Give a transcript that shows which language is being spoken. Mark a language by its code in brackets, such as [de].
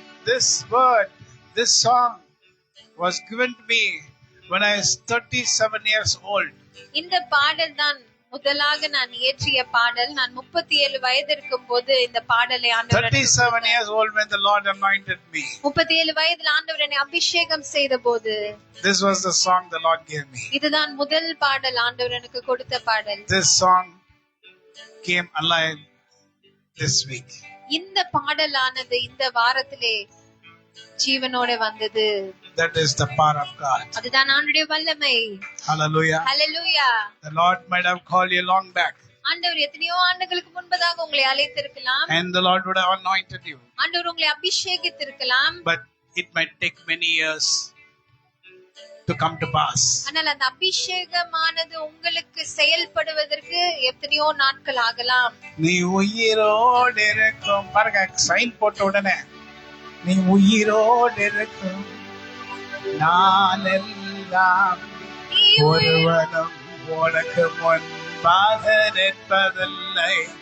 [en] This word, this song was given to me when I was 37 years old. [ta] இந்த பாடல் தான் முதலாக நான் இயற்றிய பாடல். நான் 37 வயது இருக்கும்போது இந்த பாடலை ஆண்டவர் [en] 37 years old when the Lord anointed me. [ta] 37 வயதில் ஆண்டவர் என்னை அபிஷேகம் செய்தபோது [en] This was the song the Lord gave me. [ta] இதுதான் முதல் பாடல் ஆண்டவர் எனக்கு கொடுத்த பாடல். [en] This song came alive this week. [ta] இந்த பாடலானது இந்த வாரத்திலே ஜீவனோட வந்தது. [en] That is the power of God. [ta] அதுதான் ஆண்டவருடைய வல்லமை. [en] Hallelujah. Hallelujah. The Lord might have called you long back. [ta] ஆண்டவர் எத்தனையோ ஆண்டுகளுக்கு முன்பதாக உங்களை அழைத்திருக்கலாம். [en] And the Lord would have anointed you. [ta] ஆண்டவர் உங்களை அபிஷேகித்திருக்கலாம். [en] But it might take many years to come to pass. [ta] ஆனால் அந்த அபிஷேகமானது உங்களுக்கு செயல்படுவதற்கு எத்தனையோ நாட்கள் ஆகலாம். நீ உயிரோடு இருக்கும் பாருங்க, சைன் போட்ட உடனே நீ உயிரோடு இருக்கும் நாளெல்லாம் ஒருவனும் உனக்கு முன்பாக நிற்பதில்லை.